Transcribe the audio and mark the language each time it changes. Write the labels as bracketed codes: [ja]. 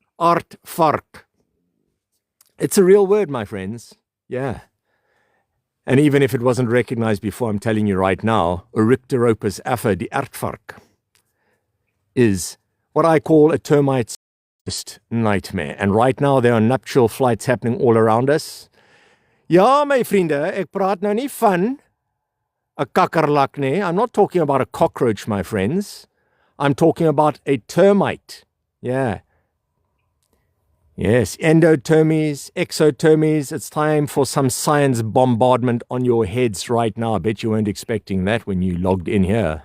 [en] Aardvark. It's a real word, my friends. Yeah. And even if it wasn't recognized before, I'm telling you right now, Orycteropus affa, the aardvark, is what I call a termite's worst nightmare. And right now, there are nuptial flights happening all around us. [af] Ja, my vriende, ek praat nou nie van 'n kakkerlak nie. [en] I'm not talking about a cockroach, my friends. I'm talking about a termite. Yeah. Yes, endothermies, exothermies. It's time for some science bombardment on your heads right now. I bet you weren't expecting that when you logged in here.